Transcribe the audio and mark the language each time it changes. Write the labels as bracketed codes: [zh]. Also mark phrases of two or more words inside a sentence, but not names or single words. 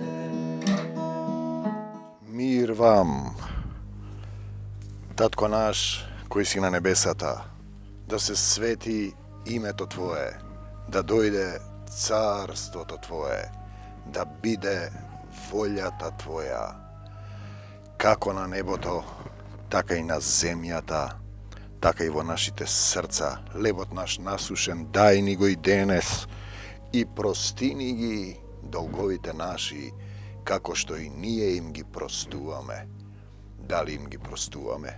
[mk] Mir vam, Tatko naš koji si na nebesata, da se sveti imeto Tvoje, da dojde carstvo Tvoje, da bide voljata Tvoja, kako na nебото, така и на земјата, така и во нашите срца. Лебот наш насушен, дај ни го и денес, и простини ги долговите наши, како што и ние им ги простуваме. Дали им ги простуваме?